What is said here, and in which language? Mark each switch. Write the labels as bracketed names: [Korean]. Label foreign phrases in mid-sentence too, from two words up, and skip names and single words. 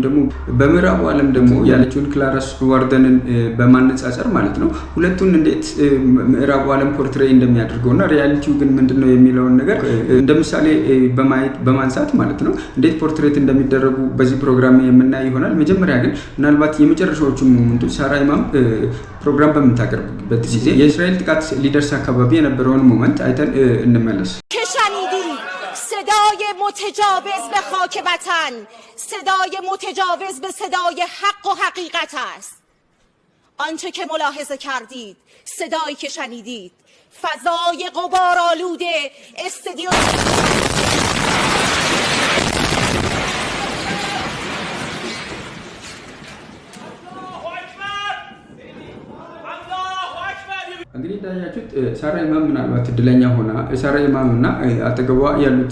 [Amharic] ደግሞ በምዕራቡ ዓለም ደግሞ ያለችውን ክላረስ ዋርደንን በማነጻጸር ማለት ነው ሁለቱን እንዴት ምዕራቡ ዓለም ፖርትሬይ እንደሚያደርገውና ሪያሊቲው ግን ምንድነው የሚለውን ነገር እንደምሳሌ በማንሳት ማለት ነው እንዴት ፖርትሬት እንደሚደረጉ በዚህ ፕሮግራም የምናይ ይሆናል። መጀመሪያ ግን ምናልባት የመጨረሻዎቹ ሞመንቶች ሳራ ኢማም ፕሮግራም በምታቀርብበት ጊዜ የእስራኤል ጥቃት ሊደርስ አካባቢ የነበረውን ሞመንት አይተን እንመለስ። [Persian] صدای متجاوز به خاک وطن، صدای متجاوز به صدای حق و حقیقت است. آنچه که ملاحظه کردید، صدایی که شنیدید، فضای غبارآلوده استودیو [Amharic] እንግዲህ ታያችሁት ሳራ ኢማም ምናልባት እድለኛ ሆና ሳራ ኢማም እና አጠገቧ ያሉት